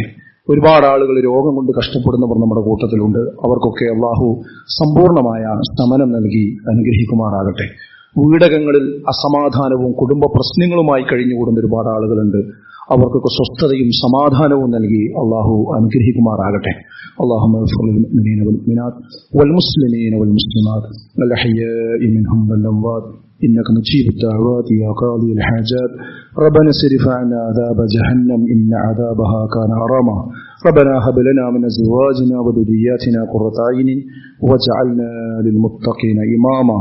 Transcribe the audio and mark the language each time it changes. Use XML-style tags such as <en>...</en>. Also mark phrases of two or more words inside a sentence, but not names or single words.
<ml>ഒരുപാട് ആളുകൾ രോഗം കൊണ്ട് കഷ്ടപ്പെടുന്നവർ നമ്മുടെ കൂട്ടത്തിലുണ്ട്. അവർക്കൊക്കെ അള്ളാഹു സമ്പൂർണമായ ശമനം നൽകി അനുഗ്രഹിക്കുമാറാകട്ടെ. വീടകങ്ങളിൽ അസമാധാനവും കുടുംബ പ്രശ്നങ്ങളുമായി കഴിഞ്ഞുകൂടുന്ന ഒരുപാട് ആളുകളുണ്ട്. അവർക്കൊക്കെ സ്വസ്ഥതയും സമാധാനവും നൽകി അള്ളാഹു അനുഗ്രഹിക്കുമാറാകട്ടെ.</ml> <ar>اللهم اغفر للمؤمنين والمؤمنات والمسلمين والمسلمات الأحياء منهم والأموات إنك مجيب الدعوات يا قاضي الحاجات. ربنا اصرف عنا عذاب جهنم إن عذابها كان غراما. ربنا هب لنا من أزواجنا وذرياتنا قرة أعين واجعلنا للمتقين إماما.</ar>